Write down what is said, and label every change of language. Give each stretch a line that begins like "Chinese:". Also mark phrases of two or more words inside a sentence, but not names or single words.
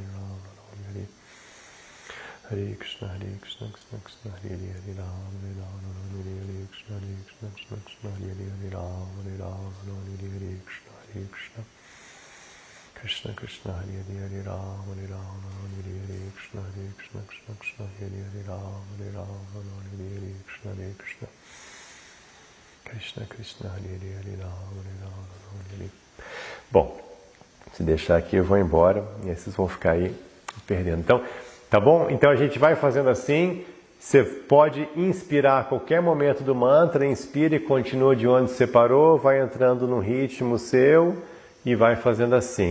Sanskrit: Hare Krishna, Krishna Hare Ram, Hare Krishna, Hare Ram, Hare Krishna. Krishna Krishna, Hare Ram, Hare Krishna, Krishna Hare Ram, Hare Krishna, Krishna Krishna, Hare Ram, Hare.
Portuguese: Bom, se deixar aqui eu vou embora e aí vocês vão ficar aí perdendo. Então, tá bom? Então a gente vai fazendo assim. Você pode inspirar a qualquer momento do mantra, inspira e continua de onde você parou, vai entrando no ritmo seu e vai fazendo assim.